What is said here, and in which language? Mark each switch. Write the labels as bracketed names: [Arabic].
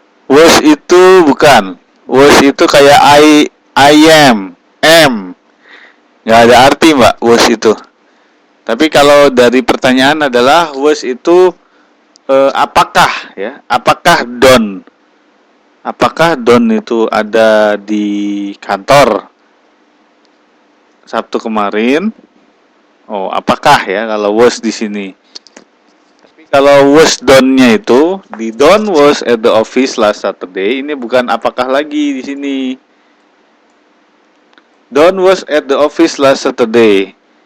[Indonesian] Was bukan. Was itu kayak I am. Nggak ada arti, Mbak, was itu. Tapi kalau dari pertanyaan adalah was itu apakah ya? Apakah Don? Apakah Don itu ada di kantor Sabtu kemarin? Oh, apakah ya kalau was di sini? Tapi kalau was Donnya itu di [English] Don was at the office last Saturday, [Indonesian] ini bukan apakah lagi di sini. [English] Don was at the office last Saturday.